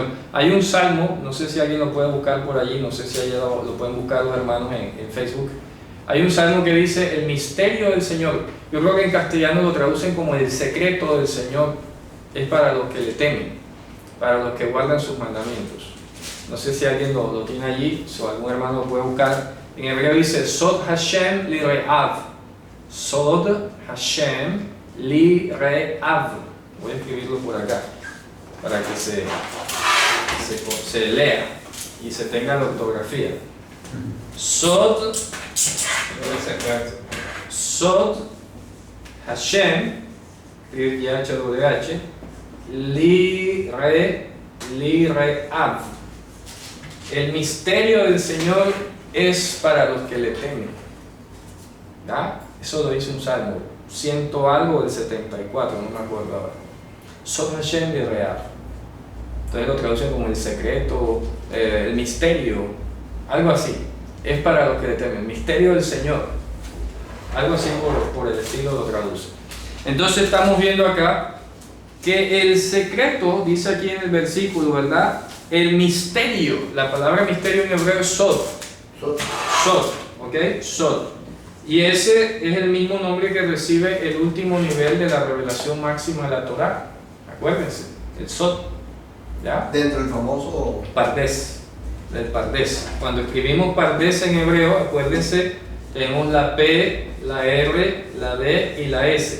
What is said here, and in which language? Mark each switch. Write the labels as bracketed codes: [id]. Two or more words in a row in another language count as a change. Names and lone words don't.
[es] Hay un salmo, no sé si alguien lo puede buscar por allí, no sé si allá lo pueden buscar los hermanos en Facebook. Hay un salmo que dice: el misterio del Señor. Yo creo que en castellano lo traducen como el secreto del Señor. Es para los que le temen, para los que guardan sus mandamientos. No sé si alguien lo tiene allí, o algún hermano lo puede buscar. En hebreo dice: [he] סוד השם ליראיו. סוד השם ליראיו. [es] Voy a escribirlo por acá para que se lea y se tenga la ortografía. [he] סוד השם, יהוה, ליראיו. [es] El misterio del Señor es para los que le temen. ¿Da? Eso lo dice un salmo, 100 algo del 74, no me acuerdo ahora. [he] סוד השם ליראיו. [es] Entonces lo traducen como el secreto, el misterio, algo así. es para los que le temen. Misterio del Señor. Algo así por el estilo lo traduce. Entonces estamos viendo acá que el secreto, dice aquí en el versículo, ¿verdad? El misterio, la palabra misterio en hebreo es sod. Sod, ¿ok? Sod. Y ese es el mismo nombre que recibe el último nivel de la revelación máxima de la Torá. Acuérdense, el sod. ¿Ya? Dentro del famoso Pardes, del Pardes. Cuando escribimos Pardes en hebreo, acuérdense, tenemos la P, la R, la D y la S.